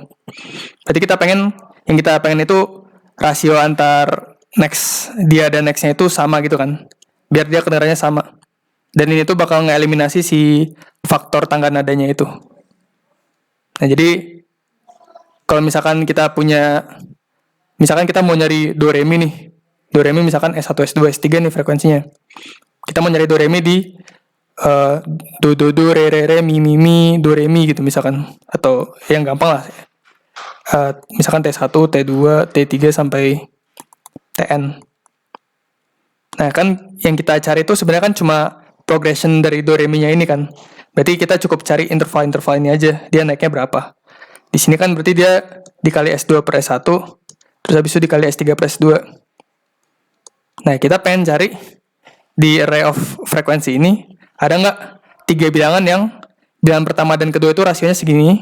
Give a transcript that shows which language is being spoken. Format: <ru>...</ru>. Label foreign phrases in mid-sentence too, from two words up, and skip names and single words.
<id>Berarti yang kita pengen itu rasio antar next dia dan nextnya itu sama gitu kan. Biar dia kedengarannya sama. Dan ini tuh bakal ngeeliminasi si faktor tangga nadanya itu. Nah jadi kalau misalkan kita mau nyari do re mi nih. Do re mi misalkan S1, S2, S3 nih frekuensinya. Kita mau nyari do re mi di do re mi do re mi gitu misalkan. Atau yang gampang lah. Misalkan T1, T2, T3 sampai Tn. Nah kan yang kita cari itu sebenarnya kan cuma progression dari do re mi-nya ini kan. Berarti kita cukup cari interval ini aja. Dia naiknya berapa. Di sini kan berarti dia dikali S2 per S1. Terus habis itu dikali S3 per S2. Nah kita pengen cari di</id> <en>array of</en> <id>frekuensi ini. Ada nggak 3 bilangan yang bilangan pertama dan kedua itu rasionya segini.</id>